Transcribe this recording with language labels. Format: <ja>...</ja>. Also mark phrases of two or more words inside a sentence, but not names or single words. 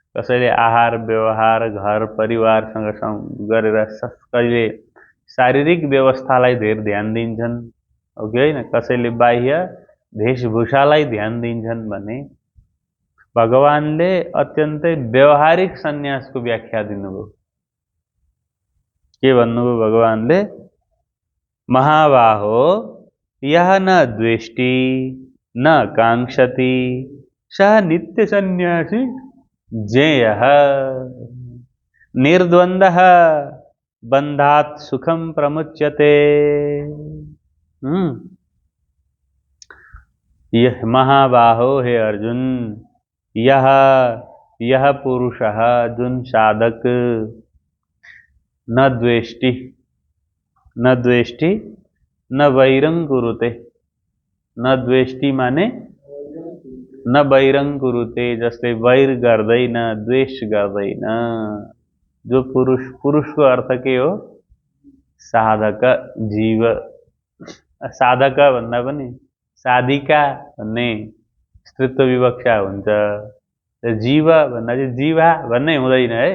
<ne>कसैले आहार व्यवहार घर परिवारसँग गरेर कहिले शारीरिक व्यवस्थालाई धेर ध्यान दिन्छन्, हो कि होइन? कसैले बाह्य वेशभूषालाई ध्यान दिन्छन् भने भगवानले अत्यन्तै व्यवहारिक सन्यासको व्याख्या दिनुभयो। के भन्नुभयो भगवानले?</ne> <sa>महाबाहो यह न द्वेष्टि न कांक्षति सः नित्य सन्यासी ज्ञेयः निर्द्वन्द्वः बन्धात् सुखम प्रमुच्यते। यह महाबाहो, हे अर्जुन, यह पुरुषः,</sa> <ne>जुन साधक,</ne> <sa>न द्वेष्टि न वैरं कुरुते। न द्वेष्टि माने न वैरं कुरुते,</sa> <ne>जसले वैर गर्दैन, द्वेष गर्दैन। जो पुरुषको अर्थ के हो? साधक, जीव। साधक भन्दा पनि साधिका भन्ने स्त्रीत्व विवक्षा हुन्छ। जीव भन्दा चाहिँ जीवा भन्ने हुँदैन है।</ne>